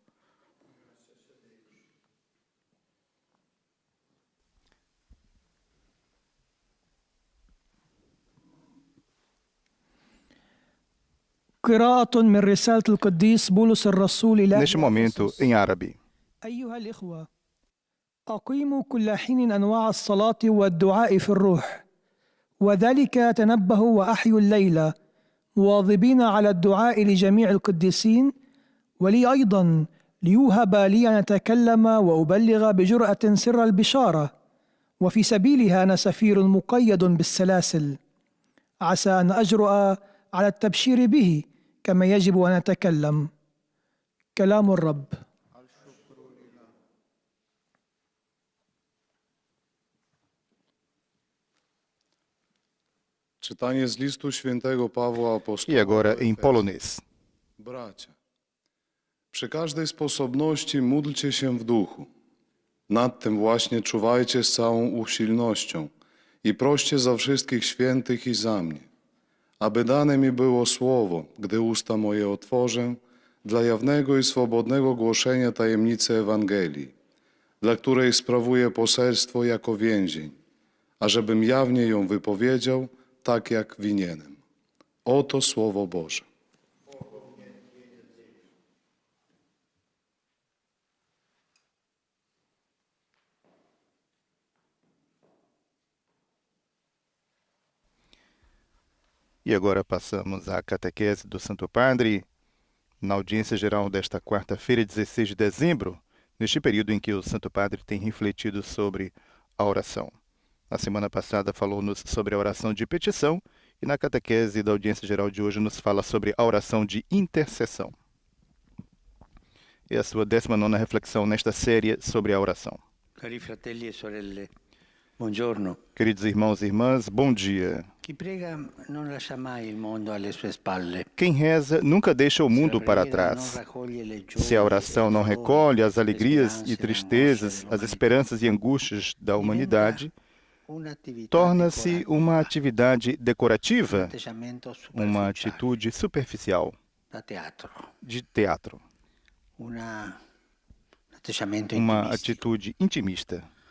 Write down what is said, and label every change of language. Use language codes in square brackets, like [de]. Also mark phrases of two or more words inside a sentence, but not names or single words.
[pt] Neste momento, em árabe. [ar] أيها الإخوة، أقيموا كل حين أنواع الصلاة والدعاء في الروح، وذلك تنبهوا وأحيوا الليل مواظبين على الدعاء لجميع القديسين، ولي أيضا ليوهب لي أن أتكلم وأبلغ بجرأة سر البشارة، وفي سبيلها أنا سفير مقيد بالسلاسل، عسى أن أجرؤ على التبشير به كما يجب أن أتكلم. كلام الرب. [pt] E agora em polonês. [pl] Bracia, przy każdej sposobności módlcie się w duchu. Nad tym właśnie czuwajcie z całą usilnością i proście za wszystkich świętych i za mnie, aby dane mi było słowo, gdy usta moje otworzę, dla jawnego i swobodnego głoszenia tajemnicy Ewangelii, dla której sprawuję poselstwo jako więzień, ażebym jawnie ją wypowiedział, tak jak winienem. Oto Słowo Boże. [pt] E agora passamos à catequese do Santo Padre, na audiência geral desta quarta-feira, 16 de dezembro, neste período em que o Santo Padre tem refletido sobre a oração. Na semana passada falou-nos sobre a oração de petição e na catequese da audiência geral de hoje nos fala sobre a oração de intercessão. É a sua 19ª reflexão nesta série sobre a oração. [it] Cari fratelli e sorelle, buongiorno. [pt] Queridos irmãos e irmãs, bom dia. [it] Chi prega non lascia mai il mondo alle sue spalle. [pt] Quem reza nunca deixa o mundo para trás. Se a oração não recolhe as alegrias e tristezas, as esperanças e angústias da humanidade, torna-se uma atividade decorativa, uma atitude superficial, de teatro, uma atitude intimista.